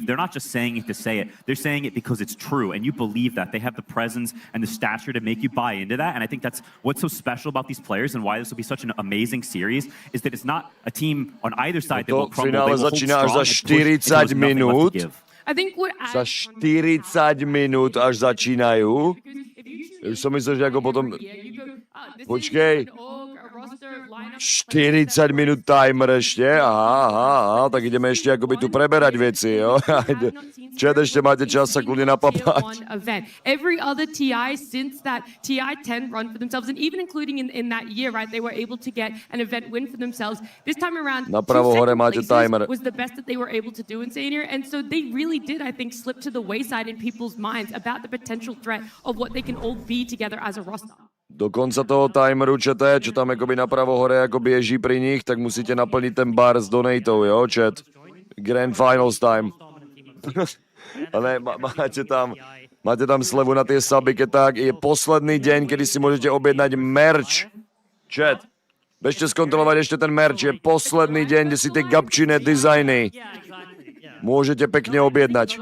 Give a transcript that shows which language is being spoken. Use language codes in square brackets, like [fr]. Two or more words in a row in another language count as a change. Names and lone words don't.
[en] They're not just saying it to say it. They're saying it because it's true. And you believe that. They have the presence and the stature to make you buy into that. And I think that's what's so special about these players and why this will be such an amazing series, is that it's not a team on either side that will crumble. They will hold strong and push. I think what [sk] Za 40 minút až začínajú. Už som myslel, že ako potom... Počkej. 40 minút timer ešte, aha, tak ideme ešte akoby tu preberať veci, jo. Čet, ešte máte čas sa kľudne napapať. [en] Every other TI since that TI-10 run for themselves, and even including in that year, right, they were able to get an event win for themselves. This time around, [sk] Napravo hore máte timer. [en] was the best that they were able to do in Senior, and so they really did, I think, slip to the wayside in people's minds about the potential threat of what they can all be together as a roster. [sk] Do konca toho timeru, čo tam akoby napravo hore ako beží pri nich, tak musíte naplniť ten bar s donatou, jo, chat. [en] Grand Finals time. [sk] Ale máte tam slevu na tie suby, keď tak. Je posledný deň, kedy si môžete objednať merch. Chat. Bežte skontrolovať ešte ten merch. Je posledný deň, kde si tie gabčine dizajny môžete pekne objednať.